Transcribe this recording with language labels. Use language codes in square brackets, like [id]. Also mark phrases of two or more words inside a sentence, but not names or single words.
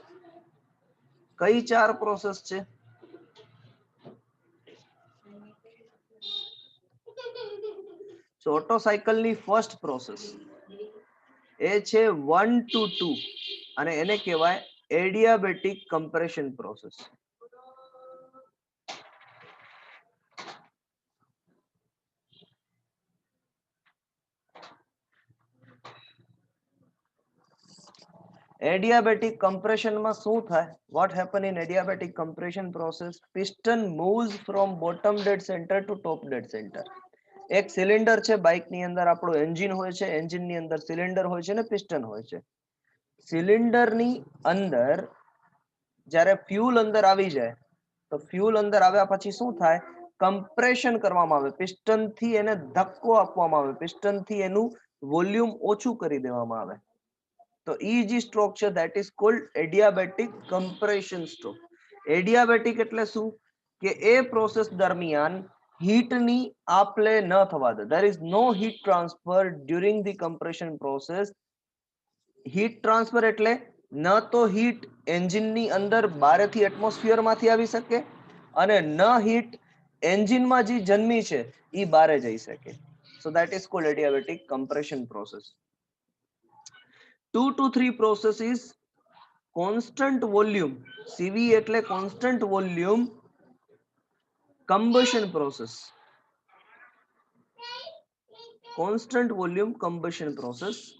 [gu] કઈ 4 પ્રોસેસ છે? તો ઓટો સાયકલ ની [en] first process [gu] એ છે 1 to 2 અને એને કહેવાય [en] adiabatic compression process. Adiabatic compression [gu] માં શું થાય? [en] What happen in adiabatic compression process? Piston moves from bottom dead center to top dead center. [gu] એક સિલિન્ડર છે બાઇક ની અંદર, આપણું એન્જિન હોય છે, એન્જિન ની અંદર સિલિન્ડર હોય છે ને પિસ્ટન હોય છે. સિલિન્ડર ની અંદર જ્યારે ફ્યુલ અંદર આવી જાય તો ફ્યુલ અંદર આવ્યા પછી શું થાય? કમ્પ્રેશન કરવામાં આવે, પિસ્ટન થી એને ધક્કો આપવામાં આવે, પિસ્ટન થી એનું વોલ્યુમ ઓછું કરી દેવામાં આવે. તો ઈ જે સ્ટ્રોક છે [en] that is called adiabatic compression stroke. [gu] એડિયાબેટિક એટલે શું? કે એ પ્રોસેસ દરમિયાન હીટ ની આપલે ન થવા દે. [en] there is no heat transfer during the compression process. heat transfer [gu] એટલે ન તો [en] heat engine [gu] ની અંદર બારેથી એટમોસ્ફિયર માંથી આવી શકે અને ન [en] heat engine [gu] માં જે જન્મી છે ઈ બારે જઈ શકે. [en] so that is called adiabatic compression process. 2 to 3 process is constant volume, CV એટલે constant volume combustion process. constant volume combustion process.